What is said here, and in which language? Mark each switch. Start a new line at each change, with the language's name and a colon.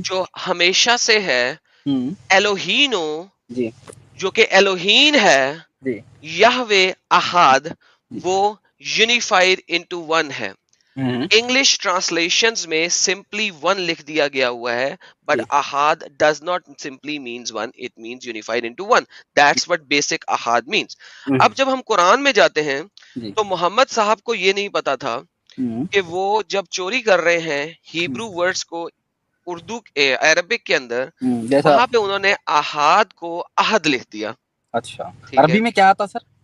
Hindi: जो हमेशा से है, हम्म एलोहीनो जी जो कि एलोहीन है, जी यहवे अहाद जी वो यूनिफाइड इनटू वन है। हम्म इंग्लिश ट्रांसलेशंस में सिंपली वन लिख दिया गया हुआ है, but ji
English: ahad does not simply means one, it means unified into one। that's what basic ahad means।
Hindi: अब जब हम कुरान में जाते हैं जी तो मोहम्मद साहब को ये नहीं पता था हम्म कि वो जब चोरी कर रहे हैं हिब्रू वर्ड्स को उर्दू अरबिक के अंदर, जैसा। वहां पे उन्होंने ahad को ahad लिख दिया, अच्छा, ठीक अरबी है। में क्या आता सर?